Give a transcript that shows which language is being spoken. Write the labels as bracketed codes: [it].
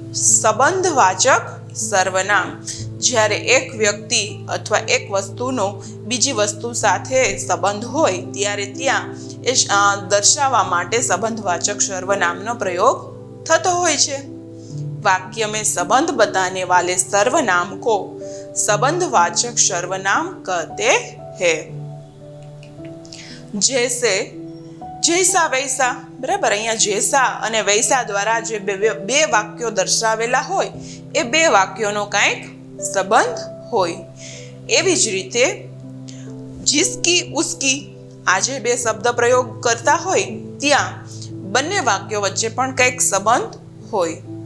[gu] સંબંધવાચક સર્વનામ. જ્યારે એક વ્યક્તિ અથવા એક વસ્તુનો બીજી વસ્તુ સાથે સંબંધ હોય ત્યારે ત્યાં એ દર્શાવવા માટે સંબંધવાચક સર્વનામનો પ્રયોગ થતો હોય છે. [hi] वाक्य में संबंध बताने वाले सर्वनाम को संबंधवाचक सर्वनाम कहते हैं. जैसे, जैसा वैसा. [gu] बराबर, અહીંયા જૈસા અને વૈસા દ્વારા જે બે વાક્યો દર્શાવેલા હોય એ બે વાક્યોનો કંઈક સંબંધ હોય. એવી જ રીતે જિસકી ઉસકી, આ જે બે શબ્દ પ્રયોગ કરતા હોય ત્યાં બંને વાક્યો વચ્ચે પણ કંઈક સંબંધ હોય.